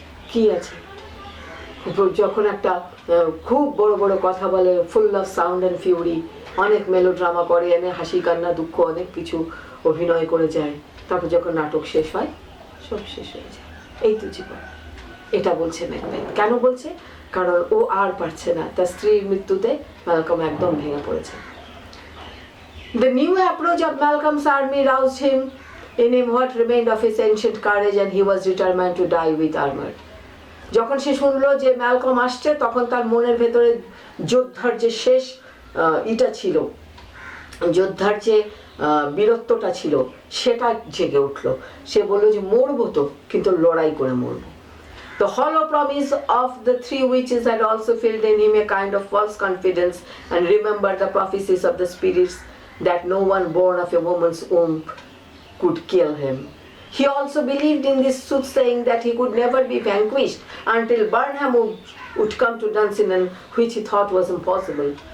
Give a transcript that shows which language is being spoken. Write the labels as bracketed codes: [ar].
[bn] কি আছে, যখন একটা খুব বড় কথা বলে, full of sound and Fury, অনেক মেলোড্রামা করে এনে হাসি কান্না দুঃখ অনেক কিছু অভিনয় করে যায়, তারপর যখন নাটক শেষ হয় সব শেষ হয়ে যায়। এই তো জীবন, এটা বলছে ম্যাকবেথ। কেন বলছে? কারণ ও আর পারছে না, তার স্ত্রীর মৃত্যুতে ম্যালকম একদম ভেঙে পড়েছে। [en] The new approach of Malcolm's army roused him in him what remained of his ancient courage, and he was determined to die with armor. [bn] যখন সে শুনলো যে ম্যালকম আসছে, তখন তার মনের ভেতরে যোদ্ধার যে শেষ ছিল, যোদ্ধার যে বীরত্বটা ছিল, সেটা জেগে উঠলো। সে বললো যে মরবো তো, কিন্তু লড়াই করে মরবো। [en] The hollow promise of the three witches had also filled in him a kind of false confidence, and remembered the prophecies of the spirits that no one born of a woman's womb could kill him. He also believed in this soothsaying that he could never be vanquished until Burnham would come to Dunsinane, which he thought was impossible.